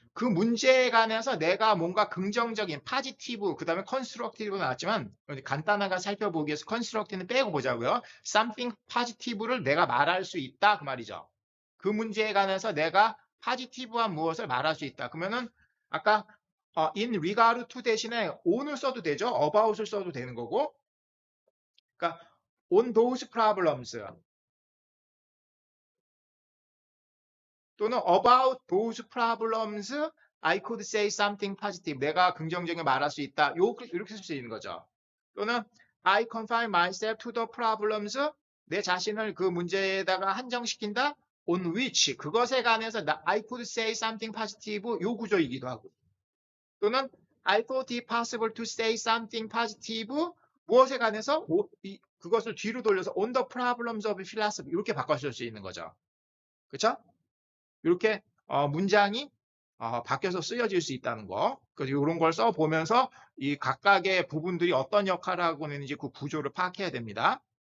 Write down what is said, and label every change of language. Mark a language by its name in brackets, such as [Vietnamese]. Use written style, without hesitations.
[Korean] 그 문제에 관해서 내가 뭔가 긍정적인 파지티브, 그 다음에 컨스트럭티브가 나왔지만 간단하게 살펴보기 위해서 컨스트럭티브는 빼고 보자고요. [English] something positive [Korean] 를 내가 말할 수 있다 그 말이죠. 그 문제에 관해서 내가 파지티브한 무엇을 말할 수 있다. 그러면은 아까 [English] in regard to [Korean] 대신에 on을 써도 되죠. about을 써도 되는 거고. 그러니까 [English] on those problems 또는 about those problems I could say something positive. [Korean] 내가 긍정적인 말할 수 있다. 이렇게 쓸 수 있는 거죠. 또는 [English] I confine myself to the problems. [Korean] 내 자신을 그 문제에다가 한정시킨다. [English] On which [Korean] 그것에 관해서 [English] I could say something positive. [Korean] 요 구조이기도 하고. 또는 [English] I thought it possible to say something positive. [Korean] 무엇에 관해서 그것을 뒤로 돌려서 [English] on the problems of philosophy [Korean] 이렇게 바꿔줄 수 있는 거죠. 그렇죠? 이렇게 문장이 바뀌어서 쓰여질 수 있다는 거. 그래서 이런 걸 써보면서 이 각각의 부분들이 어떤 역할을 하고 있는지 그 구조를 파악해야 됩니다.